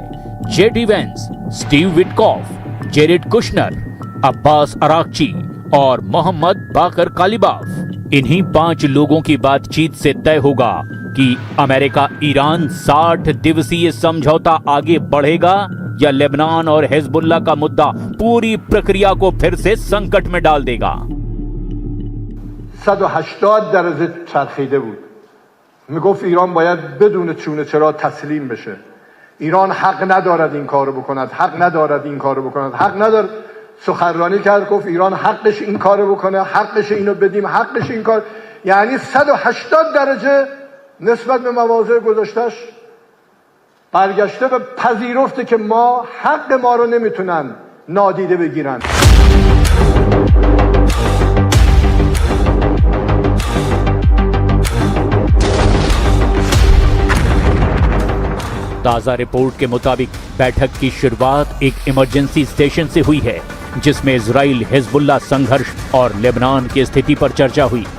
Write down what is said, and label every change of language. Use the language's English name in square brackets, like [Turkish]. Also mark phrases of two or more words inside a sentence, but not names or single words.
[Hindi] जेडी वेंस, स्टीव विटकॉफ, जेरेड कुशनर, अब्बास अराक्ची और मोहम्मद बाकर कालिबाफ। इन्हीं 5 लोगों की बातचीत से तय होगा कि अमेरिका ईरान 60 दिवसीय समझौता आगे बढ़ेगा या लेबनान और हिजबुल्लाह का मुद्दा पूरी प्रक्रिया को फिर से संकट में डाल देगा। [Persian] 180 درجه چرخیده بود. میگفت ایران باید بدون چونه چرا تسلیم بشه. ایران حق ندارد این کارو بکند، حق ندارد این کارو بکند، حق ندارد. سخنرانی کرد گفت ایران حقش این کارو بکنه، حقش اینو بدیم، حقش این کار. یعنی 180 درجه نسبت به مواضع گذاشتش برگشته به پذیرفته که ما حق ما رو نمیتونن نادیده بگیرن. [Hindi] ताजा रिपोर्ट के मुताबिक बैठक की शुरुआत एक [English] emergency station [Hindi] से हुई है जिसमें इजराइल हिजबुल्लाह संघर्ष और लेबनान की स्थिति पर चर्चा हुई।